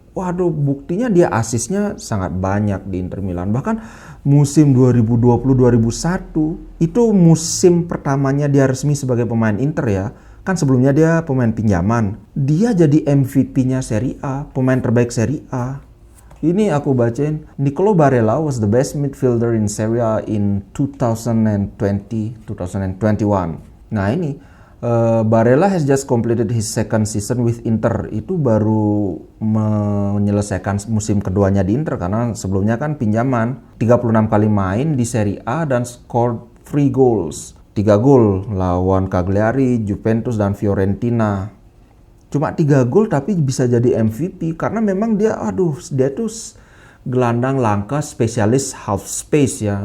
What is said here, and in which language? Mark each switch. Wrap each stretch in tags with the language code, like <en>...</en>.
<id>Waduh, buktinya dia asisnya sangat banyak di Inter Milan. Bahkan musim 2020-2021 itu musim pertamanya dia resmi sebagai pemain Inter ya. Kan sebelumnya dia pemain pinjaman. Dia jadi MVP-nya Serie A, pemain terbaik Serie A. Ini aku bacain,</id> <en>Nicolo Barella was the best midfielder in Serie A in 2020-2021. Nah ini, Barella has just completed his second season with Inter.</en> <id>Itu baru menyelesaikan musim keduanya di Inter karena sebelumnya kan pinjaman. 36 kali main di Serie A dan</id> <en>scored 3 goals.</en> <id>3 gol lawan Cagliari, Juventus dan Fiorentina. Cuma 3 gol tapi bisa jadi MVP karena memang dia tuh gelandang langka spesialis half space ya.</id>